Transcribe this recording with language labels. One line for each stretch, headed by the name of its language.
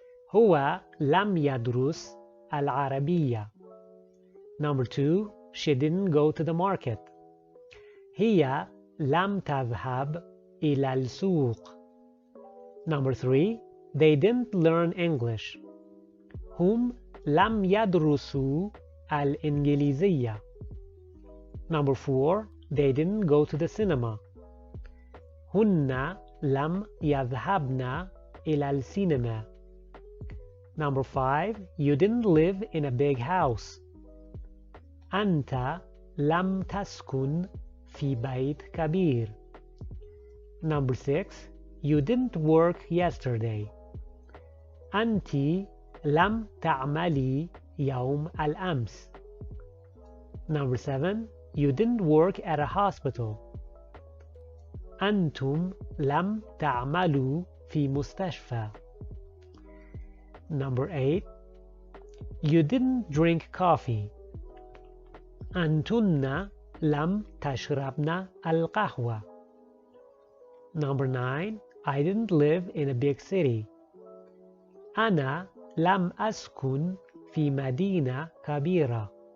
Arabic: هو لم يدرس العربية.
English: Number 2. She didn't go to the market.
Arabic: هي لم تذهب إلى السوق.
English: Number 3. They didn't learn English.
Arabic: هم لم يدرسوا الإنجليزية.
English: Number 4. They didn't go to the cinema.
Arabic: هن لم يذهبن إلى السينما.
English: Number 5. You didn't live in a big house.
Arabic: أنت لم تسكن في بيت كبير.
English: Number 6. You didn't work yesterday.
Arabic: أنت لم تعملي يوم الأمس.
English: Number 7. You didn't work at a hospital.
Arabic: أنتم لم تعملوا في مستشفى.
English: Number 8. You didn't drink coffee.
Arabic: أنتن لم تشربن القهوة.
English: Number 9. I didn't live in a big city.
Arabic: أنا لم أسكن في مدينة كبيرة.